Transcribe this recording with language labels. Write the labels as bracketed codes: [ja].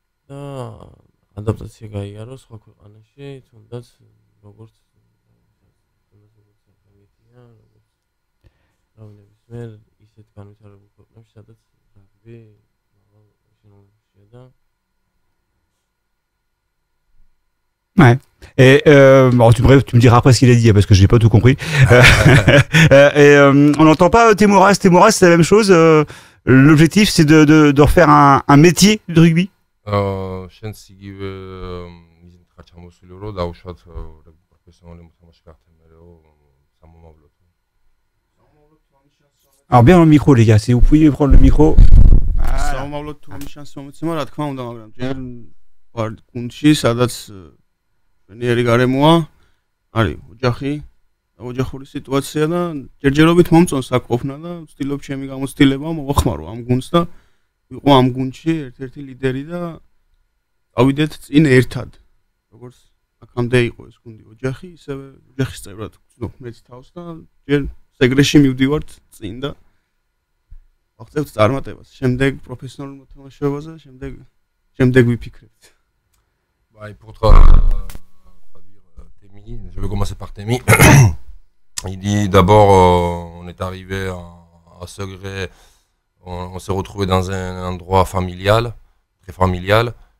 [ka] და ადაპტაცია გაიარო სხვა ქვეყანაში, თუნდაც როგორც საფრანგეთია, როგორც ნებისმიერ ისეთ განვითარებულ ქვეყნებში, სადაც რაგბი მაღალ შენობაშია და [fr] Ouais. Et bon, tu me diras après ce qu'il a dit parce que j'ai pas tout compris. On n'entend pas Temoras. Temoras, c'est la même chose. L'objectif, c'est de refaire un métier de rugby. [ka] შენც იგივე მიზნით ხარ ჩამოსული რომ დავუშვათ პროფესიონალი მოთამაშე გახდე მე რომ სამომავლოდ. [fr] Alors bien dans le micro les gars, si vous pouvez prendre le micro. [ka] სამომავლოდ თუ ამის შანსი მომეცემა, რა თქმა უნდა, მაგრამ ჯერ ვარ გუნდში, სადაც მენიერი გარემოა, არის ოჯახი, ოჯახური სიტუაცია და ჯერჯერობით მომწონს აქ ყოფნა და ვცდილობ ჩემი გამოცდილება მოვახმარო ამ გუნდს და ვიყო ამ გუნდში ერთ-ერთი ლიდერი და ავიდეთ წინ ერთად. როგორც აქამდე იყო ეს გუნდი ოჯახი, ისევე ოჯახის წევრად ვცნობ მეც თავს და ჯერ სეგრეში მივდივართ წინ და ვახცევთ წარმატებას. შემდეგ პროფესიონალურ მოთამაშეობაზე, შემდეგ ვიფიქრებთ. [fr] Pour traduire Temi, je vais commencer par Temi. Il dit d'abord, on est arrivé à Segré, on s'est retrouvé dans un endroit familial, très familial.